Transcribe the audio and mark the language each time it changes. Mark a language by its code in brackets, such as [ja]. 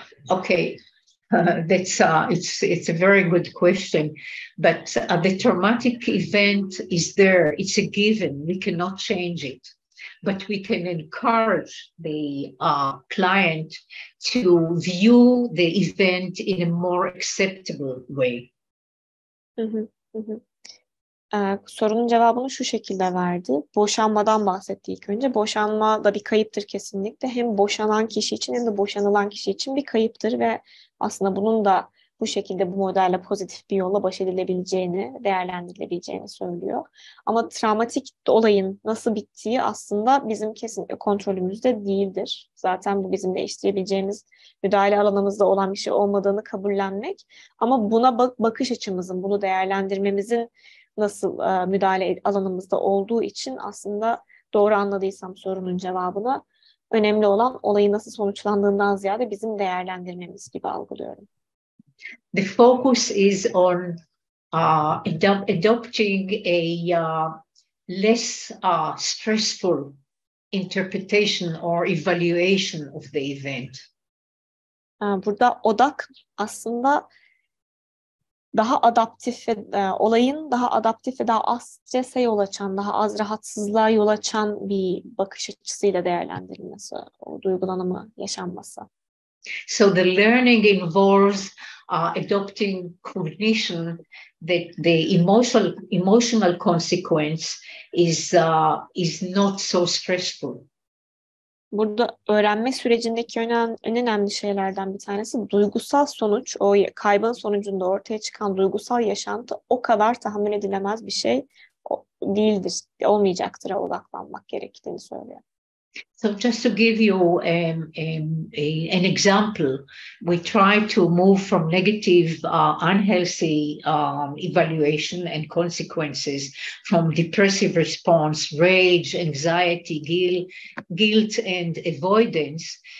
[en] okay, that's it's a very good question, but the traumatic event is there. It's a given. We cannot change it. But we can encourage the client to view the event in a more acceptable way. [tr] Sorunun cevabını şu şekilde verdi. Boşanmadan bahsetti ilk önce. Boşanma da bir kayıptır kesinlikle. Hem boşanan kişi için hem de boşanılan kişi için bir kayıptır ve aslında bunun da bu şekilde bu modelle pozitif bir yolla baş edilebileceğini, değerlendirilebileceğini söylüyor. Ama travmatik olayın nasıl bittiği aslında bizim kesinlikle kontrolümüzde değildir. Zaten bu bizim değiştirebileceğimiz müdahale alanımızda olan bir şey olmadığını kabullenmek. Ama buna bakış açımızın, bunu değerlendirmemizin nasıl müdahale alanımızda olduğu için aslında doğru anladıysam sorunun cevabını önemli olan olayın nasıl sonuçlandığından ziyade bizim değerlendirmemiz gibi algılıyorum. [en] The focus is on adopting a less stressful interpretation or evaluation of the event. [tr] Burada odak aslında daha adaptif ve olayın daha adaptif ve daha az strese yol açan, daha az rahatsızlığa yol açan bir bakış açısıyla değerlendirilmesi, o duygulanımı yaşanması. [en] So the learning involves adopting cognition that the emotional consequence is not so stressful. [tr] Burada öğrenme sürecindeki en önemli şeylerden bir tanesi duygusal sonuç, o kaybın sonucunda ortaya çıkan duygusal yaşantı o kadar tahammül edilemez bir şey değildir, olmayacaktır odaklanmak gerektiğini söylüyor. [en] So just to give you an example, we try to move from negative, unhealthy evaluation and consequences, from depressive response, rage, anxiety, guilt and avoidance.